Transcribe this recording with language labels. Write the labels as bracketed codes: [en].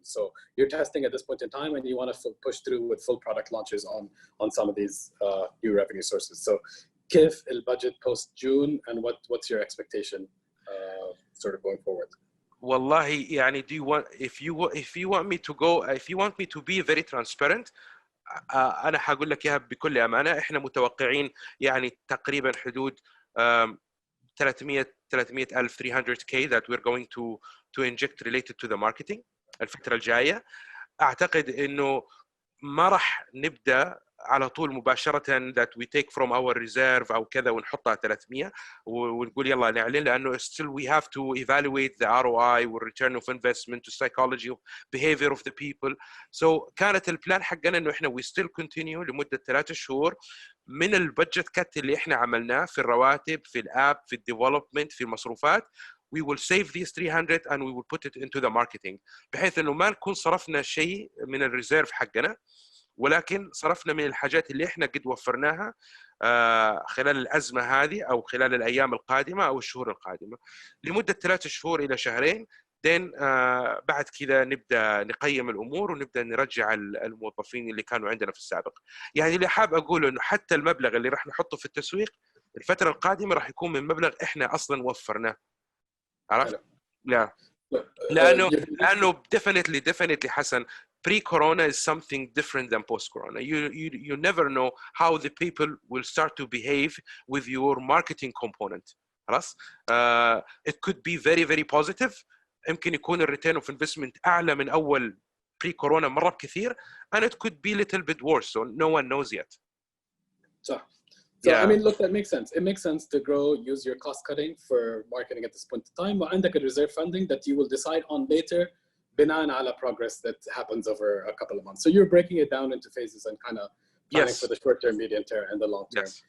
[en] So you're testing at this point in time and you want to push through with full product launches on some of these new revenue sources. So كيف البudget post June, and what's your expectation sort of going forward? [ar] والله يعني [en] if you want me to be very transparent، [ar] أنا حقول لك إياها بكل أمانة. إحنا متوقعين يعني تقريبا حدود 300,000 [en] that we're going to inject related to the marketing [ar] الفترة الجاية. أعتقد إنه ما راح نبدأ على طول مباشره [en] that we take from our reserve [ar] او كذا ونحطها 300 ونقول يلا نعلن، لانه [en] still we have to evaluate the ROI [ar] وال [en] return of investment to psychology of behavior of the people. [ar] So كانت البلان حقنا انه احنا [en] we still continue [ar] لمده 3 شهور من البادجت كات اللي احنا عملناه في الرواتب، في الاب، في الديفلوبمنت، في المصروفات. [en] We will save these 300 and we will put it into the marketing، [ar] بحيث انه ما نكون صرفنا شيء من الريزيرف حقنا، ولكن صرفنا من الحاجات اللي احنا قد وفرناها خلال الأزمة هذه أو خلال الأيام القادمة أو الشهور القادمة لمدة 3 شهور إلى شهرين. دين بعد كذا نبدأ نقيم الأمور ونبدأ نرجع الموظفين اللي كانوا عندنا في السابق. يعني اللي حاب أقوله إنه حتى المبلغ اللي راح نحطه في التسويق الفترة القادمة راح يكون من مبلغ إحنا أصلاً وفرناه. عرفت؟ لا. [en] لأنه definitely حسن pre-corona is something different than post-corona. You never know how the people will start to behave with your marketing component. خلاص؟ It could be very very positive. [ar] يمكن يكون ال return of investment أعلى من أول pre-corona مرة بكثير. [en] And it could be a little bit worse. So no one knows yet. [ar] صح. [en] So yeah. I mean, look, that makes sense. It makes sense to grow, use your cost cutting for marketing at this point in time. وعندك reserve funding that you will decide on later بناء على progress that happens over a couple of months. So you're breaking it down into phases and kind of planning for the short term, medium term, and the long term.